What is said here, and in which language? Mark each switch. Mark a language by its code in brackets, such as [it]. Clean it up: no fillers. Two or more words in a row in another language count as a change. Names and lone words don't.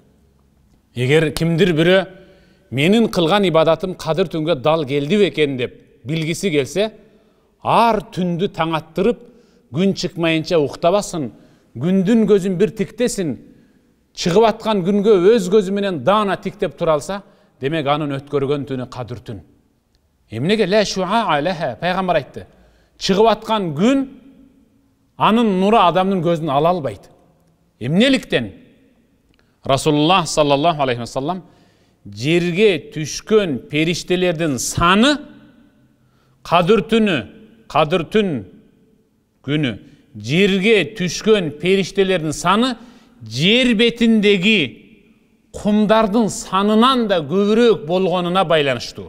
[ky] Эгер кимдир бирөө менин кылган ибадатым кадыр түнгө дал келди бекен деп билгиси келсе, ар түндү таң аттырып, күн чыкмайынча уктабасын, күндүн көзүн бир тиктесин, чыгып аткан күнгө өз көзү менен даана тиктеп тура алса, демек анын өткөргөн түнү кадыр түн. Эмнеге [ar] لا شعاع لها, [ky] пайгамбар айтты. Чыгып аткан күн анын нуру адамдын көзүн ала албайт. Эмнеликтен? [ar] رسول الله صلى الله عليه وسلم [ky] жерге түшкөн периштелердин саны кадыр түн күнү жерге түшкөн периштелердин саны жер бетиндеги кумдардын санынан да көбүрөөк болгонуна байланыштуу.